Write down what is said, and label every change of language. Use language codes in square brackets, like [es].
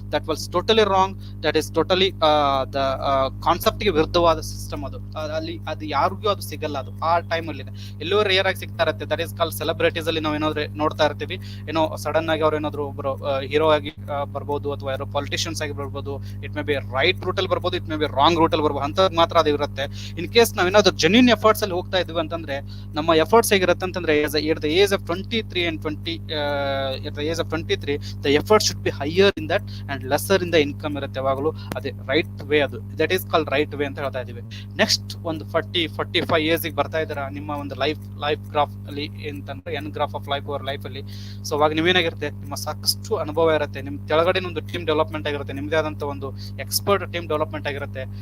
[en] That was totally wrong. That is totally the concept ಗೆ [kn] ವಿರುದ್ಧವಾದ system ಅದು. ಅಲ್ಲಿ ಅದು ಯಾರಿಗೂ ಅದು ಸಿಗಲ್ಲ. ಅದು ಆ ಟೈಮ್ ಅಲ್ಲಿ ಎಲ್ಲೋ ರೇರ್ ಆಗಿ ಸಿಗ್ತಾ ಇರುತ್ತೆ. ದಟ್ ಈಸ್ ಕಾಲ್ ಸೆಲೆಬ್ರಿಟೀಸ್ ಅಲ್ಲಿ ನಾವು ಏನಾದ್ರು ನೋಡ್ತಾ ಇರ್ತೀವಿ, ಏನೋ ಸಡನ್ ಆಗಿ ಅವ್ರು ಏನಾದ್ರು ಒಬ್ರು ಹೀರೋ ಆಗಿ ಬರ್ಬೋದು, ಅಥವಾ ಯಾರೋ ಪಾಲಿಟಿಷಿಯನ್ಸ್ ಆಗಿ ಬರ್ಬೋದು. [en] it may be right route ಅಲ್ಲಿ ಬರ್ಬೋದು, it may be wrong route ಅಲ್ಲಿ ಬರ್ಬೋದು, [kn] ಅಂತ ಮಾತ್ರ ಅದು ಇರುತ್ತೆ. [en] in case [kn] ನಾವ್ ಏನಾದ್ರು ಜೆನ್ಯೂನ್ ಎಫರ್ಟ್ಸ್ ಅಲ್ಲಿ ಹೋಗ್ತಾ ಇದ್ವಿ ಅಂತಂದ್ರೆ ನಮ್ಮ ಎಫರ್ಟ್ಸ್ ಹೇಗಿರುತ್ತೆ ಅಂತಂದ್ರೆ [en] at the age of 23 and 20 at the age of 23 the effort should be higher in that and lesser in the income ಇರುತ್ತೆ. [kn] ಯಾವಾಗಲೂ ಅದೇ ರೈಟ್ ವೇ, ಅದು [en] that is called right way [kn] ಅಂತ ಹೇಳ್ತಾ ಇದೀವಿ. ನೆಕ್ಸ್ಟ್ ಒಂದು 40-45 ಇಯರ್ಸ್ ಬರ್ತಾ ಇದ್ದೀರಾ ನಿಮ್ಮ ಒಂದು ಲೈಫ್ ಗ್ರಾಫ್ ಅಲ್ಲಿ ಅಂತಂದ್ರೆ N graph of life our life ಅಲ್ಲಿ. ಸೊ ಅವಾಗ ನೀವೇನಾಗಿರುತ್ತೆ, ನಿಮ್ಮ ಸಾಕಷ್ಟು ಅನುಭವ ಇರುತ್ತೆ, ನಿಮ್ ಕೆಳಗಡೆ ಒಂದು ಟೀಮ್ ಡೆವಲಪ್ಮೆಂಟ್ ಆಗಿರುತ್ತೆ, ನಿಮ್ದೇ ಆದಂತ ಒಂದು ಎಕ್ಸ್ಪರ್ಟ್ ಟೀಮ್ ಡೆವಲಪ್ಮೆಂಟ್ ಆಗಿರುತ್ತೆ.